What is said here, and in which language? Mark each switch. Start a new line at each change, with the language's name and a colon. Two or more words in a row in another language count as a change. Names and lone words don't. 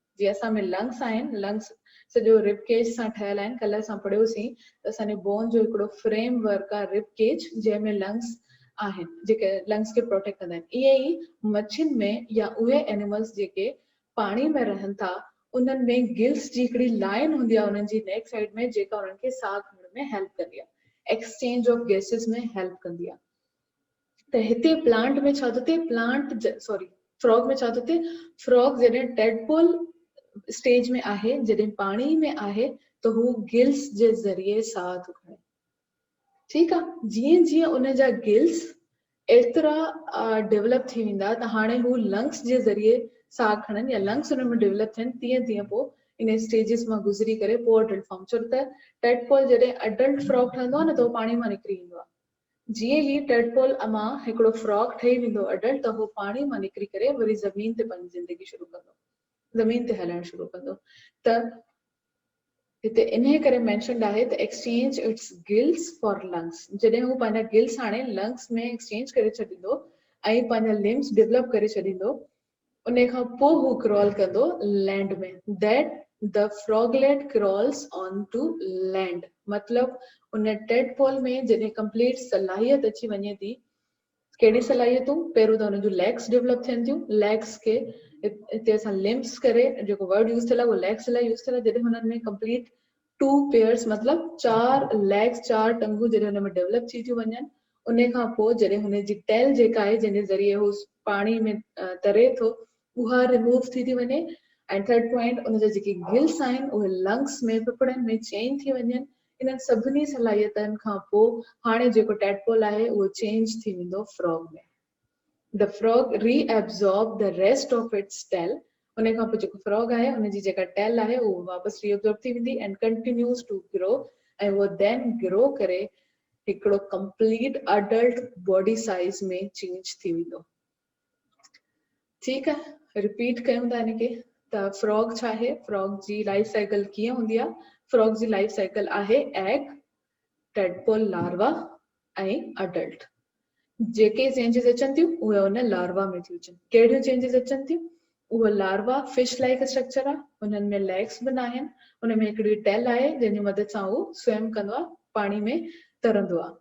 Sindhi: जीअं असां में लंग्स आहिनि लंग्स सॼो
English: rib cage
Sindhi: सां ठहियल आहिनि कल्ह असां पढ़ियोसीं त असांजे बोन जो हिकिड़ो फ्रेम वर्क आहे
English: rib cage
Sindhi: जंहिंमें लंग्स आहिनि जेके लंग्स खे प्रोटेक्ट कंदा आहिनि ईअं ई मच्छियुनि में या उहे एनिमल्स जेके पाणी में रहनि था उन्हनि में गिल्स जी हिकिड़ी लाइन हूंदी आहे उन्हनि जी
English: neck side
Sindhi: में जेका उन्हनि खे साह खणण में हेल्प कंदी आहे
English: exchange of gases
Sindhi: में हेल्प कंदी आहे त हिते प्लांट में छा थो थिए
English: plant sorry frog
Sindhi: में छा थो थिए फ्रॉग जॾहिं
English: tadpole stage
Sindhi: में आहे जॾहिं पाणी में आहे त हू गिल्स जे ज़रिए साह थो खणे ठीकु आहे जीअं जीअं उन जा गिल्स एतिरा डेवलप थी वेंदा त हाणे हू लंग्स जे ज़रिए साह खणनि या लंग्स हुन में डेवलप थियनि तीअं तीअं पोइ इन स्टेजिस मां गुज़री करे पोइ
English: adult form
Sindhi: छो त टेडपोल जॾहिं
English: adult frog
Sindhi: ठहंदो आहे न त उहो पाणी मां निकिरी ईंदो आहे जीअं ई टेडपोल मां हिकिड़ो फ्रॉग ठही वेंदो अडल्ट त उहो पाणी मां निकिरी करे वरी ज़मीन ते पंहिंजी ज़िंदगी शुरू कंदो ज़मीन ते हलणु शुरू कंदो त हिते इन्हे करे मेंशन आहे त
English: exchange its gills for lungs
Sindhi: जॾहिं हू पंहिंजा गिल्स हाणे लंग्स में एक्सचेंज करे छॾींदो ऐं पंहिंजा
English: limbs develop
Sindhi: करे छॾींदो उन खां पोइ हू क्रॉल कंदो लैंड में
English: that the froglet crawls on to land
Sindhi: मतलब उन टेडपोल में जॾहिं कंप्लीट सलाहियत अची वञे थी कहिड़ी सलाहियतूं पहिरियों त हुन जूं
English: legs develop
Sindhi: थियनि थियूं लेग्स खे हिते असां लिम्स करे जेको
English: word use
Sindhi: थियल आहे उहो लेग्स लाइ यूज़ थियल आहे जॾहिं हुननि में कंप्लीट 2 पेयर्स मतलब 4 लेग्स 4 टंगूं जॾहिं हुन में डेवलप थी थियूं वञनि उन खां पोइ जॾहिं हुनजी टेल जेका आहे जंहिंजे ज़रिए हू पाणी में तरे थो उहा रिमूव थी वञे ऐं
English: third point
Sindhi: उनजा जेके गिल्स आहिनि उहे लंग्स में फेफड़नि में चेंज थी वञनि इन्हनि सभिनी सलाहियतनि खां पोइ हाणे जेको टेडपोल आहे उहो चेंज थी वेंदो फ्रॉग में
English: the frog reabsorb the rest of its tail
Sindhi: उन खां पोइ जेको फ्रॉग आहे उनजी जेका टेल आहे उहो वापसि रीएब्सॉर्ब थी वेंदी
English: and continues to grow
Sindhi: ऐं उहो
English: then grow
Sindhi: करे हिकिड़ो
English: complete adult body size
Sindhi: में चेंज थी वेंदो ठीकु आहे रिपीट कयूं था इनखे त फ्रॉग छा आहे फ्रॉग जी
English: life cycle
Sindhi: कीअं हूंदी आहे फ्रॉग जी
English: life cycle
Sindhi: आहे
English: egg tadpole larva
Sindhi: ऐं अडल्ट जेके चेंजिस अचनि थियूं उहे हुन लार्वा में थियूं अचनि कहिड़ियूं चेंजिस अचनि थियूं उहो
English: larva fish like structure
Sindhi: आहे, उन्हनि में लेग्स बि न आहिनि, उन में हिकिड़ी टेल आहे जंहिंजी मदद सां उहो स्विम कंदो आहे, पाणी में तरंदो आहे।